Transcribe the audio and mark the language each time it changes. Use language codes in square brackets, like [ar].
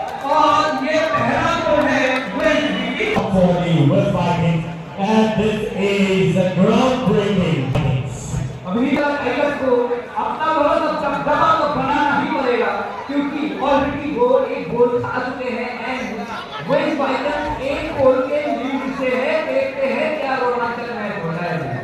[hi] और ये पहला गोल है waste Windies [en] For the West Vikings, and this is a groundbreaking. [hi] अभी तक टाइगर्स को अपना बहुत दबदबा तो बनाना ही पड़ेगा, क्योंकि ऑलरेडी वो एक गोल खा चुके हैं एंड वेस्ट वाइकन्स एक गोल के लीड से है। देखते हैं क्या रोमांचक मैच होता है।